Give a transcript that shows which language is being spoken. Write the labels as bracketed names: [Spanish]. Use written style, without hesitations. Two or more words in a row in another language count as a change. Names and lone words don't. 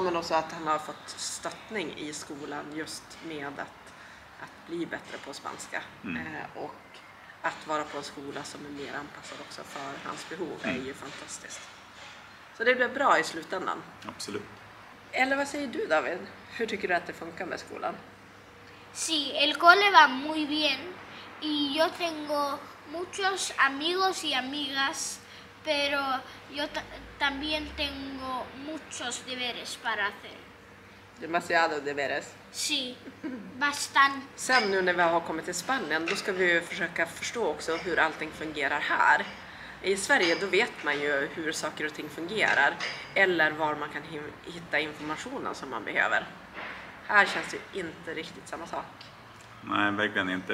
[Swedish] Men också att han har fått stöttning i skolan just med att bli bättre på spanska. Och att vara på en skola som är mer anpassad också för hans behov är ju fantastiskt. Så det blev bra i slutändan. Absolut. Eller vad säger du, David? Hur tycker du att det funkar med skolan? [Spanish] Sí, el cole va muy bien y yo tengo muchos amigos y amigas, pero yo también tengo muchos deberes para hacer. Demasiado deberes. Sí, bastante. [Swedish] Sen nu när vi har kommit till Spanien, då ska vi ju försöka förstå också hur allting fungerar här. I Sverige då vet man ju hur saker och ting fungerar eller var man kan hitta informationen som man behöver. Här känns det inte riktigt samma sak. Nej, verkligen inte.